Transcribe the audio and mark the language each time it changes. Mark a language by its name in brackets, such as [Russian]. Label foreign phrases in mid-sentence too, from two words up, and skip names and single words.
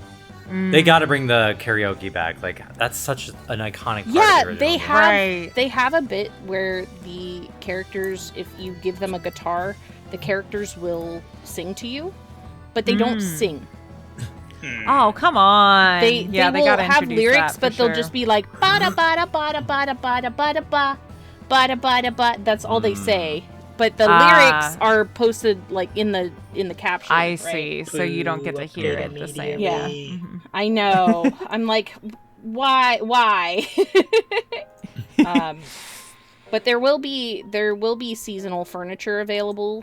[English] They got to bring the karaoke back. Like, that's such an iconic part of the original they game. have they have a bit where the characters, if you give them a guitar, the characters will sing to you, but they don't sing. Oh, come on. They will gotta have introduce lyrics, that but for they'll sure. just be like bada bada bada bada bada bada ba bada bada ba. That's all they say. But the lyrics are posted like in the caption. I right? see. So you don't get to hear it the same. Yeah, I know. I'm like, why? But there will be seasonal furniture available.